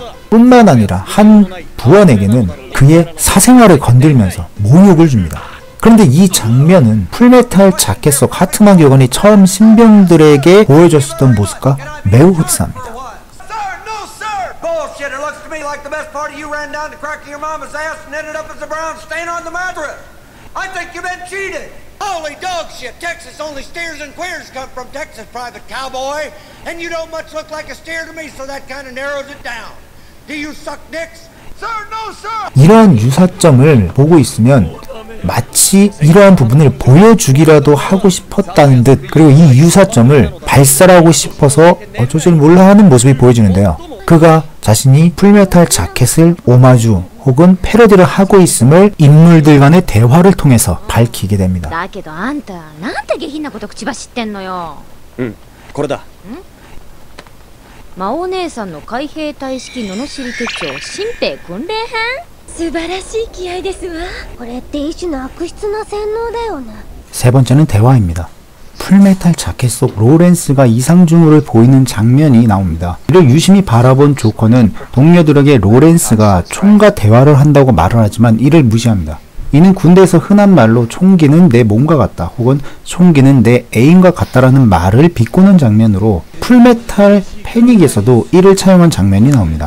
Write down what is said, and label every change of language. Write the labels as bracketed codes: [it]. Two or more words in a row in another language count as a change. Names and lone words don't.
[ko] 뿐만 아니라 한 부원에게는 그의 사생활을 건들면서 모욕을 줍니다. 그런데 이 장면은 풀메탈 자켓 속 하트만 교관이 처음 신병들에게 보여줬었던 모습과 매우 흡사합니다. [en] Holy dog shit! Texas only steers and queers come from Texas, Private Cowboy. And you don't much look like a steer to me, so that kind of narrows it down. Do you suck dicks? Sir, no, sir! [ko] 이러한 유사점을 보고 있으면 마치 이러한 부분을 보여주기라도 하고 싶었다는 듯 그리고 이 유사점을 발설하고 싶어서 어쩔 줄 몰라 하는 모습이 보여지는데요. 그가 자신이 풀메탈 자켓을 오마주 혹은 패러디를 하고 있음을 인물들 간의 대화를 통해서 밝히게 됩니다. [ja] だけどあんたなんて下品なこと口走ってんのよ。これだ。魔王姉さんの海兵隊式罵り手帳新兵訓練編。素晴らしい気合ですわ。これって一種の悪質な洗脳だよね。 [ko] 세 번째는 대화입니다. 풀메탈 자켓 속 로렌스가 이상증후를 보이는 장면이 나옵니다. 이를 유심히 바라본 조커는 동료들에게 로렌스가 총과 대화를 한다고 말을 하지만 이를 무시합니다. 이는 군대에서 흔한 말로 총기는 내 몸과 같다 혹은 총기는 내 애인과 같다라는 말을 비꼬는 장면으로 풀메탈 패닉에서도 이를 차용한 장면이 나옵니다.